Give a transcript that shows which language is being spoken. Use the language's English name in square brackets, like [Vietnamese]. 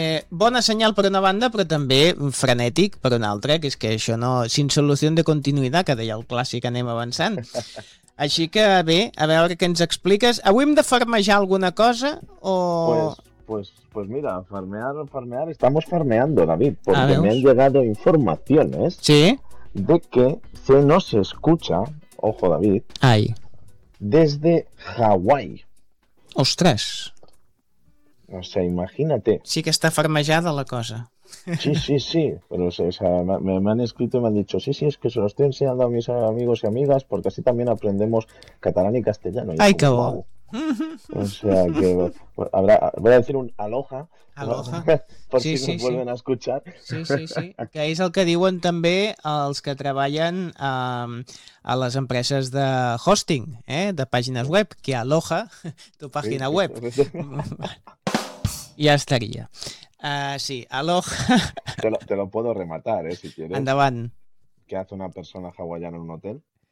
[Catalan] Bona senyal per una banda, però també frenètic per una altra, que és que això no, [Spanish] sin solución de continuidad, [Catalan] que deia el clàssic, anem avançant. Així que bé, a veure què ens expliques. Avui hem de farmejar alguna cosa o... [Spanish] Pues mira, farmear, estamos farmeando, David, porque me han llegado informaciones, ¿sí?, de que se nos escucha, ojo David, ay, desde Hawái. Ostras. O sea, imagínate. Sí que está farmejada la cosa. Sí, pero o sea, me han escrito y me han dicho, sí, es que se lo estoy enseñando a mis amigos y amigas porque así también aprendemos catalán y castellano. Ay, qué bueno. O sea que voy a decir un aloha, aloha, por si nos vuelven a escuchar. [Catalan] Sí. Que és el que diuen també els que treballen a les empreses de hosting, de pàgines web, que aloha tu pàgina web. Ja estaria. Sí, aloha. [Spanish] Te lo puedo rematar, si quieres. [Catalan] Endavant. [Spanish] ¿Qué hace una persona hawaiana en un hotel?